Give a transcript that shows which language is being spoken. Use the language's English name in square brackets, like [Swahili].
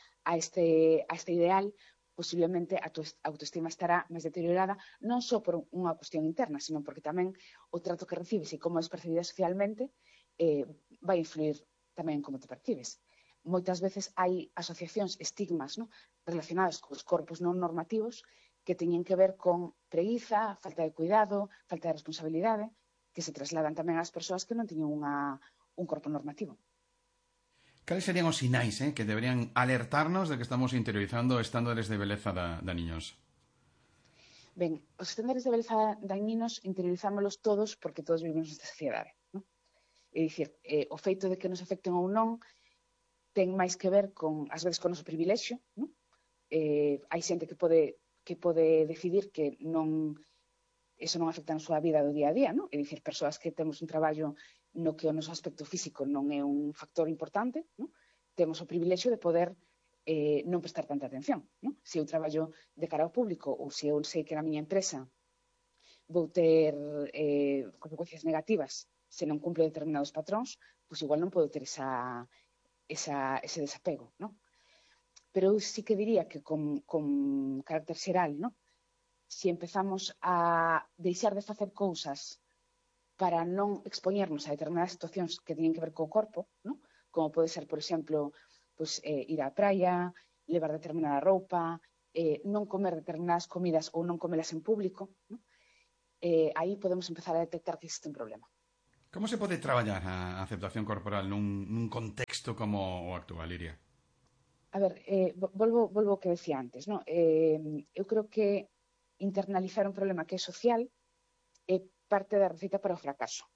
[Galician] a este ideal, posiblemente a tua autoestima estará máis deteriorada, non só por unha cuestión interna, sino porque tamén o trato que recibes e como és percibida socialmente vai influir tamén en como te percibes. Moitas veces hai asociacións, estigmas, ¿no? Relacionadas cos corpos non normativos que teñen que ver con preguiza, falta de cuidado, falta de responsabilidade, que se trasladan tamén ás persoas que non teñen un corpo normativo. [Spanish] ¿Cuáles serían los sinais, que deberían alertarnos de que estamos interiorizando estándares de belleza de niños? [Galician] Ben, os estándares de beleza dañinos interiorizámolos todos porque todos vivimos nesta sociedade, ¿no? É dicir, o feito de que nos afecten ou non ten máis que ver con, ás veces, con o noso privilexio, ¿no? Hai xente que pode decidir que non eso non afecta na súa vida do día a día, ¿no? É dicir, persoas que temos un traballo no que o noso aspecto físico non é un factor importante, ¿no? Temos o privilexio de poder non prestar tanta atención, ¿no? Se eu traballo de cara ao público ou se eu sei que na miña empresa vou ter consecuencias negativas se non cumplo determinados patróns, pois igual non podo ter ese desapego, ¿no? Pero eu sí que diría que con carácter xeral, ¿no? Si empezamos a deixar de facer cousas para non expoñernos a determinadas situacións que teñen que ver co corpo, ¿no? Como pode ser, por exemplo, pues, ir á praia, levar determinada roupa, non comer determinadas comidas ou non comelas en público, ¿no? Aí podemos empezar a detectar que existe un problema. [Spanish] ¿Cómo se puede trabajar a aceptación corporal en un contexto como [Galician] o actual, [Spanish] Iria? [Galician] A ver, volvo ao que decía antes, ¿no? Eu creo que internalizar un problema que é social é parte da receita para o fracaso.